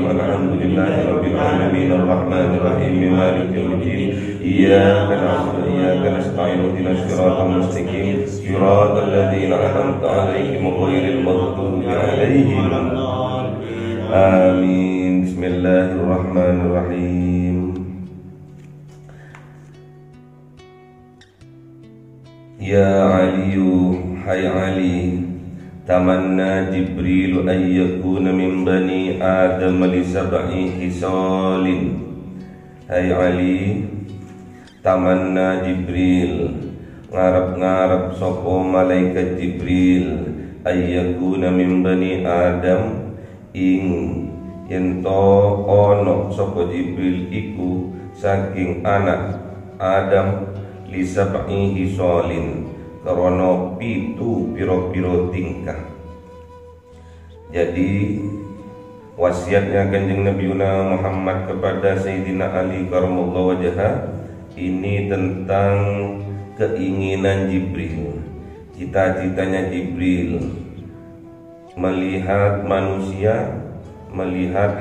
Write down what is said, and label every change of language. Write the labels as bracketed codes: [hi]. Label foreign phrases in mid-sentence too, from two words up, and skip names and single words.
[ar] الحمد لله رب العالمين الرحمن الرحيم مالك يوم الدين إياك نعبد وإياك نستعين اهدنا الصراط المستقيم صراط الذين أنعمت عليهم غير المغضوب عليهم آمين. بسم الله الرحمن الرحيم. يا علي, hai Ali, تمنى جبريل أن يكون من بني آدم لسبع خصال. Hai Ali, تمنى جبريل, [jv] ngarep-ngarep sapa malaikat Jibril [ar] أن يكون من بني آدم [jv] ing yento ono sapa Jibril iku saking anak Adam [ar] لسبع خصال [jv] karena pitu piro-piro tingkah. [id] Jadi wasiatnya Kanjeng Nabi Muhammad kepada Sayyidina Ali [ar] كرم الله وجهه [id] ini tentang keinginan Jibril, cita-citanya Jibril melihat manusia, melihat